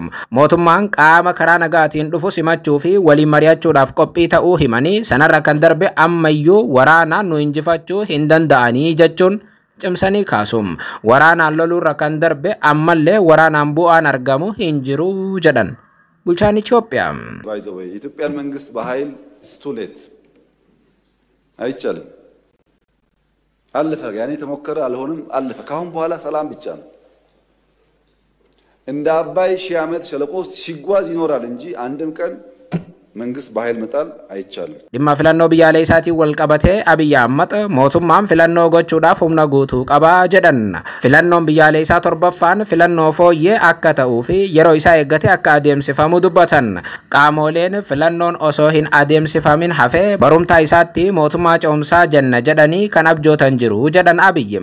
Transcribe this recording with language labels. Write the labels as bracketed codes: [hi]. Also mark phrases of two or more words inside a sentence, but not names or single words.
[om] Mootummaan qaama karaa nagaatiin dhufu simachuu fi waliin mari'achuudhaaf qophii ta'uu himanii sanarra kan darbe ammayyuu waraanaan nu injifachuu hin danda'anii jechuun cimsanii kaasum. Waraanaan loluurra kan darbe ammallee waraanaan bu'aan argamu hin jiru jedhan bulchaan Itoophiyaa. [am] የኢትዮጵያን መንግስት በኃይል ስቱሌት አይቻልም አለፈ ያኔ ተሞከረ አልሆነም አለፈ ካሁን በኋላ ሰላም ብቻ ነው እንደ አባይ ሺህ ዓመት ሸለቆ ሲጓዝ ይኖራል እንጂ አንድም ቀን መንግስት በኃይል መጣል አይቻልም [om] dhimma filannoo biyyaalessaatiin wal qabatee Abiy Ahmad mootummaan filannoo gochuudhaaf humna guutuu qaba jedhan. Filannoon biyyaalessaa torbaffaan filannoo fooyyee akka ta'uu fi yeroo isaa eeggate akka adeemsifamu dubbatan. Qaamoleen filannoon osoo hin adeemsifamin hafee barumtaa isaatti mootummaa ce'umsaa jenna jedhanii kan abjootan jiru jedhan Abiy.